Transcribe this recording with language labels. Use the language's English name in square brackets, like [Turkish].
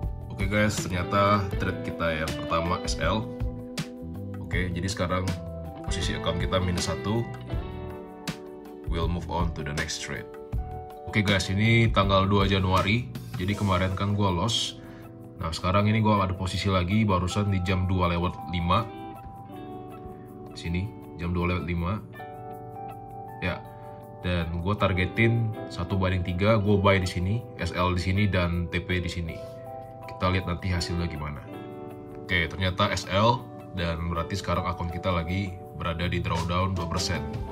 [Indonesian] Oke guys, ternyata trade kita yang pertama SL. Oke, jadi sekarang posisi account kita -1. [English] We'll move on to the next trade. [Indonesian] Oke guys, ini tanggal 2 Januari. Jadi kemarin kan gue loss. Nah sekarang ini gue ada posisi lagi barusan di jam 2:05. Sini jam 2:05. Ya. Dan gue targetin 1/3, gue buy di sini, SL di sini, dan TP di sini. Kita lihat nanti hasilnya gimana. Oke, ternyata SL, dan berarti sekarang akun kita lagi berada di drawdown 2%.